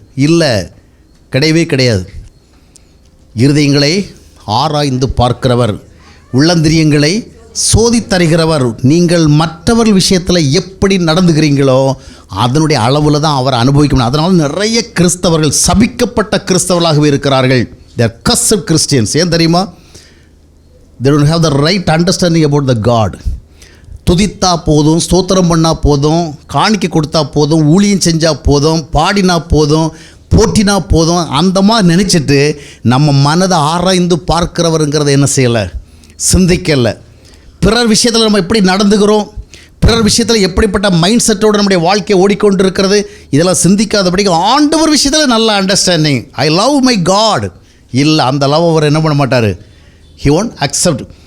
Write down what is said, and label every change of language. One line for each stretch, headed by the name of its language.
Tamil: இல்லை, கிடையவே கிடையாது. இருதயங்களை ஆராய்ந்து பார்க்கிறவர், உள்ளந்திரியங்களை சோதித்தருகிறவர். நீங்கள் மற்றவர்கள் விஷயத்தில் எப்படி நடந்துக்கிறீங்களோ அதனுடைய அளவில் தான் அவர் அனுபவிக்கணும். அதனால் நிறைய கிறிஸ்தவர்கள் சபிக்கப்பட்ட கிறிஸ்தவர்களாகவே இருக்கிறார்கள்.
English: they are cursed Christians.
Tamil: ஏன் தெரியுமா?
English: they don't have the right understanding about the God.
Tamil: துதித்தா போதும், ஸ்தோத்திரம் பண்ணால் போதும், காணிக்கை கொடுத்தா போதும், ஊழியம் செஞ்சால் போதும், பாடினா போதும், போட்டினா போதும், அந்த மாதிரி நினச்சிட்டு நம்ம மனதை ஆராய்ந்து பார்க்கிறவருங்கிறத என்ன செய்யலை, சிந்திக்கலை. பிறர் விஷயத்தில் நம்ம எப்படி நடந்துக்கிறோம், பிறர் விஷயத்தில் எப்படிப்பட்ட மைண்ட் செட்டோடு நம்முடைய வாழ்க்கையை ஓடிக்கொண்டு இருக்கிறது, இதெல்லாம் சிந்திக்காதபடிக்கு ஆண்டவர் விஷயத்தில் நல்ல understanding,
English: I love my God
Tamil: இல்லை, அந்த லவ் அவர் என்ன பண்ண மாட்டார்,
English: He won't accept.